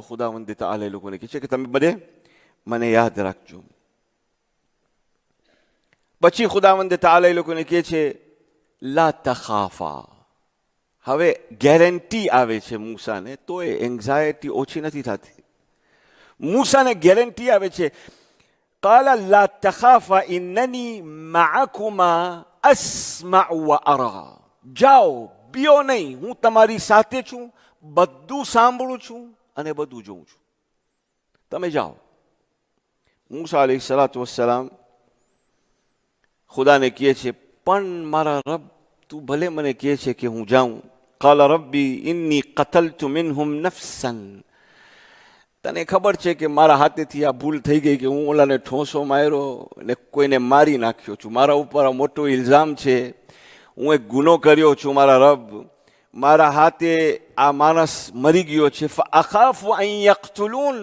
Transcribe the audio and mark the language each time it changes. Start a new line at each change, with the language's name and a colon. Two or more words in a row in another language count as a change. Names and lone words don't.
Gujarati: ખુદાવંદ તાલા એ લોકોને કહે છે કે તમે બધે મને યાદ રાખજો. પછી ખુદાવંદ તાલા એ લોકોને કહે છે,
Arabic: لا تخافا.
Gujarati: હવે ગેરંટી આવે છે મૂસાને, તો એ એન્ઝાયટી ઓછી નથી થતી. મૂસાને ગેરંટી આવે છે,
Arabic: قال لا تخافا إنني معكما أسمع وأرى.
Gujarati: જાઓ, બીઓ નહીં, હું તમારી સાથે છું, બધું સાંભળું છું અને બધું જોઉં છું. તમે જાઓ. મૂસા
Arabic: عليه الصلاة والسلام
Gujarati: ખુદાને કહે છે, પણ મારા રબ, તું ભલે મને કહે છે કે હું જાઉં.
Arabic: قال ربي إني قتلت منهم نفسا.
Gujarati: તને ખબર છે કે મારા હાથેથી આ ભૂલ થઈ ગઈ કે હું ઓલાને ઠોંસો માર્યો ને કોઈને મારી નાખ્યો છું. મારા ઉપર આ મોટો ઇલ્ઝામ છે, હું એક ગુનો કર્યો છું. મારા રબ, મારા હાથે આ માણસ મરી ગયો છે.
Arabic: فأخاف أن يقتلون.